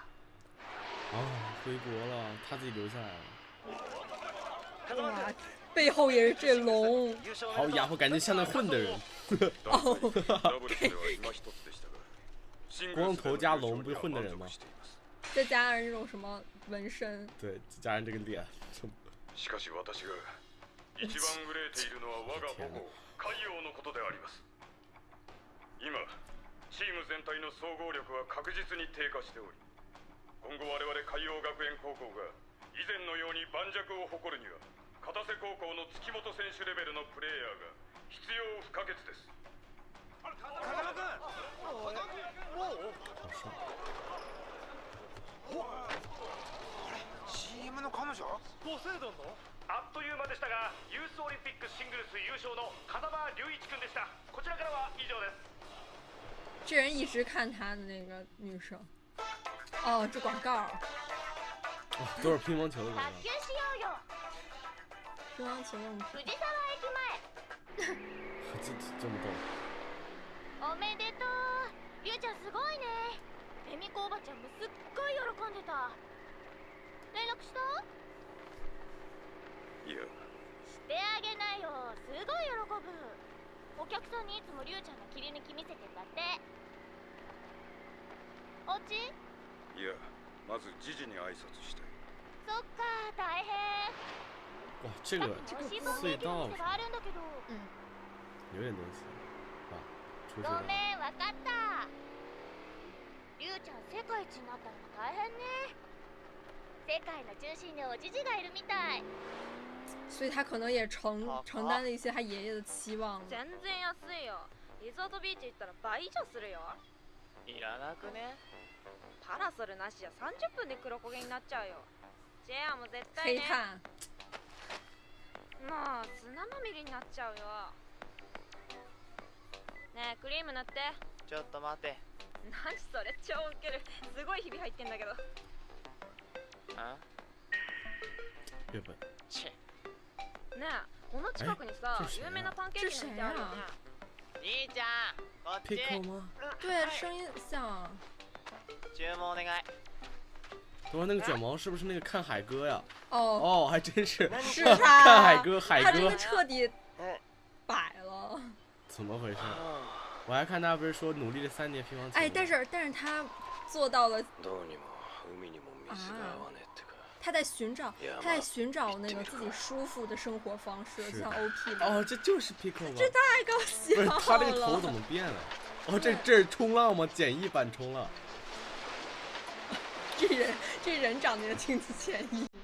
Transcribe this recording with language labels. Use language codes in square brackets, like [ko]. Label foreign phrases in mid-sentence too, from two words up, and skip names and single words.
[zh] 回国了，他自己留下来了。哇，背后也是这龙。好家伙，感觉像那混的人。光头加龙不是混的人吗？再加上这种什么纹身。对，加上这个脸。 [ja] しかし私が一番憂いているのは我が母校海洋のことであります。今チーム全体の総合力は確実に低下しており、今後我々海洋学園高校が以前のように盤石を誇るには片瀬高校の月本選手レベルのプレイヤーが必要不可欠です。風間君、CM の彼女？ポセイドンの？あっという間でしたが、ユースオリンピックシングルス優勝の風間隆一君でした。こちらからは以上です。 [zh] 这人一直看他的那个女生。哦，这广告。都是乒乓球的广告。乒乓球用品。 [ja] 藤沢駅前。 [zh] 这么逗。 [ja] おめでとう。りゅうちゃんすごいね。恵美子おばちゃんもすっごい喜んでた。連絡した？いや。してあげなよ。すごい喜ぶ。お客さんにいつもりゅうちゃんが切り抜き見せてんだって。おうち？いや、まずジジに挨拶したい。そっか、大変。 [zh] 哇，这个隧道有点东西啊，出去了。 [ja] ごめん、わかった。りゅうちゃん世界一になったのも大変ね。世界の中心におじじがいるみたい。 [zh] 所以他可能也承担了一些他爷爷的期望。 [ja] 全然安いよ。リゾートビーチ行ったら倍以上するよ。いらなくね？パラソルなしじゃ30分で黒焦げになっちゃうよ。ジェアも絶対ね。 [zh] 黑炭。 [ja] もう砂まみれになっちゃうよ。ねえクリーム塗って。ちょっと待て。何それ超ウケる。すごいひび入ってんだけど。あ？月本。チェ。ねえこの近くにさ [zh] 这谁啊 [ja] 有名なパンケーキの店あるよね。兄ちゃん、こっち。 [zh] Pickle 吗？对，声音像。 [ja] 注文お願い。 [zh] 等会那个卷毛是不是那个看海哥呀？哦，哦，还真是。是看他，海哥，海他真的哥彻底摆了。怎么回事？我还看他不是说努力了3年乒乓球。哎，但是他做到了 [ja] どうにも海にも水が合わねえってか。 [zh] 他在寻找那个自己舒服的生活方式，是像 OP 的。哦，这就是 Pickle 吗？这太搞笑不是了。他这个头怎么变了？哦，这是冲浪吗？简易版冲浪。这人长得也挺简易。